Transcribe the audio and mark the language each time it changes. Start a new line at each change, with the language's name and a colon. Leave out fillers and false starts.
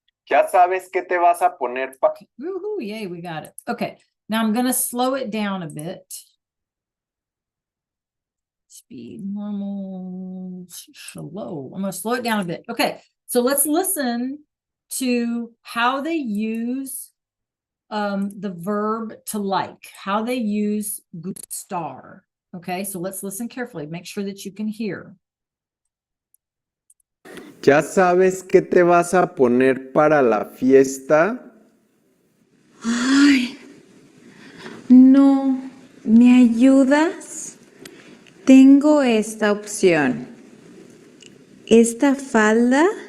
Spanish: Ya sabes qué te vas a poner pa.
English: Woohoo, yay, we got it. Okay, now I'm going to slow it down a bit. Speed, normal, slow. I'm going to slow it down a bit. Okay, so let's listen to how they use the verb to like, how they use gustar. Okay, so let's listen carefully. Make sure that you can hear.
Spanish: Ya sabes qué te vas a poner para la fiesta. Ay, no, ¿me ayudas? Tengo esta opción. ¿Esta falda?